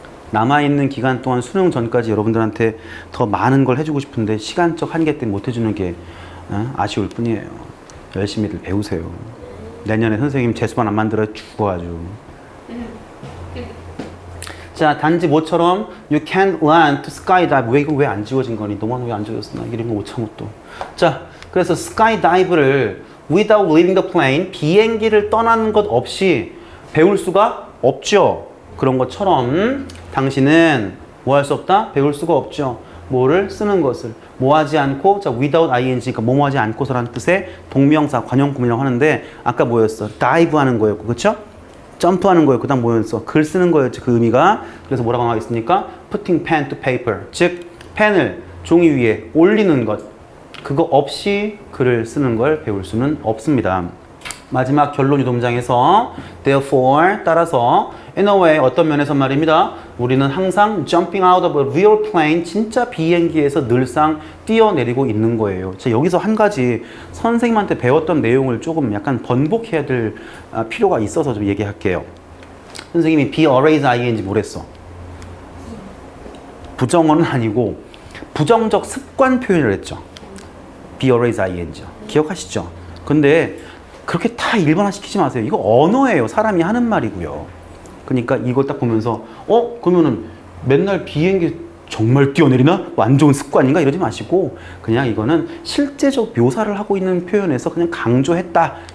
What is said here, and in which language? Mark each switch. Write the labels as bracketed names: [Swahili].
[Korean] 남아있는 기간 동안 수능 전까지 여러분들한테 더 많은 걸 해주고 싶은데 시간적 한계 때문에 못 해주는 게 아쉬울 뿐이에요. 열심히들 배우세요. 내년에 선생님 재수반 안 만들어 죽어 아주. 자, 단지 모처럼 [English] You can't learn to skydive. [Korean] 왜 이거 왜 안 지워진 거니? 너만 왜 안 지워졌어? 나 이런 거 못 참고 또. 자, 그래서 skydive를 [English] without leaving the plane, [Korean] 비행기를 떠나는 것 없이 배울 수가 없죠. 그런 것처럼 당신은 뭐 할 수 없다? 배울 수가 없죠. 뭐를 쓰는 것을. 뭐 하지 않고, 자, without ing, 그러니까 뭐뭐 하지 않고서라는 뜻의 동명사, 관용구문이라고 하는데, 아까 뭐였어? dive 하는 거였고, 그쵸? 점프하는 거였고, 그 다음 뭐였어? 글 쓰는 거였지, 그 의미가. 그래서 뭐라고 나와있습니까? [English] putting pen to paper. [Korean] 즉, 펜을 종이 위에 올리는 것. 그거 없이 글을 쓰는 걸 배울 수는 없습니다. 마지막 결론 유동장에서 therefore 따라서 [English] in a way [Korean] 어떤 면에서 말입니다. 우리는 항상 [English] jumping out of a real plane [Korean] 진짜 비행기에서 늘상 뛰어내리고 있는 거예요. 자, 여기서 한 가지 선생님한테 배웠던 내용을 조금 약간 번복해야 될 필요가 있어서 좀 얘기할게요. 선생님이 [English] be always ing [Korean] 뭐랬어? 부정어는 아니고 부정적 습관 표현을 했죠. [English] be always ing [Korean] 기억하시죠? 근데 그렇게 다 일반화시키지 마세요. 이거 언어예요. 사람이 하는 말이고요. 그러니까 이걸 딱 보면서 그러면은 맨날 비행기 정말 뛰어내리나? 안 좋은 습관인가? 이러지 마시고 그냥 이거는 실제적 묘사를 하고 있는 표현에서 그냥 강조했다.